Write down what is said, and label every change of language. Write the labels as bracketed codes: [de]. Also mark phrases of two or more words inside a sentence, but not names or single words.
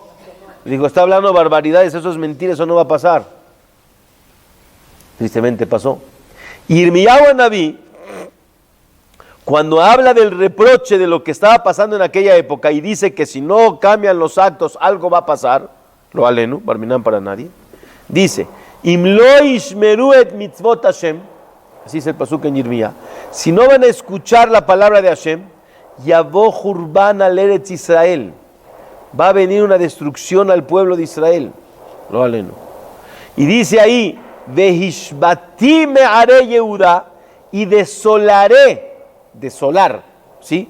[es] Dijo, está hablando barbaridades, eso es mentira, eso no va a pasar. Tristemente pasó. Yirmiyahu Anabí, cuando habla del reproche de lo que estaba pasando en aquella época y dice que si no cambian los actos algo va a pasar, [he] לא עלינו, [es] barminan para nadie, Dice, [he] אם לא תשמרו את מצוות השם, [es] así es el pasuk en Yirmía, si no van a escuchar la palabra de Hashem, [he] יבוא חורבן על ארץ ישראל, [es] va a venir una destrucción al pueblo de Israel. [he] לא עלינו. [es] Y dice ahí, [he] והשבתי מערי יהודה, [es] y desolar, ¿sí?